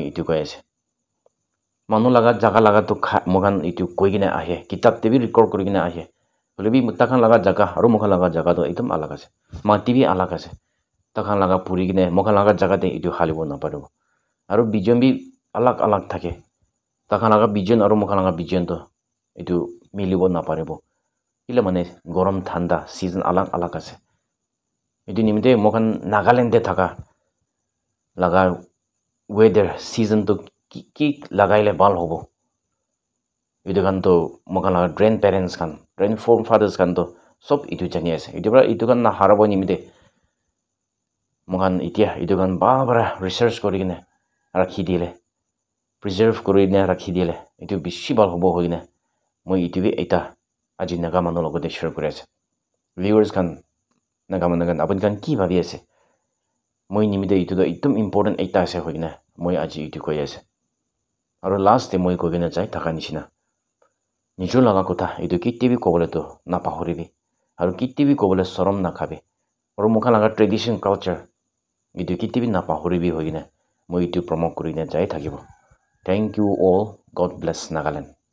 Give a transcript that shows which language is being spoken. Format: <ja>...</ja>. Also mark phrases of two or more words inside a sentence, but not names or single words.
<nag>itu koi ase manu laga jaga laga to mogan itu koigine ahe kitab te bi record korigine ahe hole bi mutakhan laga jaga aru moga laga jaga to ekdom alag ase mati bi alag ase takhan laga purigine moga laga jaga te itu halibo na paribo aru bijon bi alag thake takhan laga bijon aru mokhan laga bijon to itu milibo na paribo ile mane gorom thanda season alag ase itu nimite mokhan Nagaland de thaka laga</nag> <en>weather season</en> <nag>to ki lagaile bal hobo itu kan to mokhan laga grandparents kan grandfathers kan to sob itu jani ase itu kan na harabo nimite mokhan itia itu kan bara research korigine rakhi dile preserve korine rakhi dile itu bishi bal hobo hoine moi itu bi eta aji naga mano logote share kore ase viewers kan naga mano kan apun kan ki bhabi ase moi nimide itu do ekdom important eta ase hoine moi aji itu koi ase aru last te moi kogina jai thaka nishina nijor laga kotha itu kitte bi kobole to na pahoribi aru kitte bi kobole sorom na khabe aru mokhan laga</nag> <en>tradition culture</en> <nag>itu kitte bi na pahoribi hoine moi itu promote korine jai thakibo.</nag> <en>Thank you all. God bless Nagaland.</en>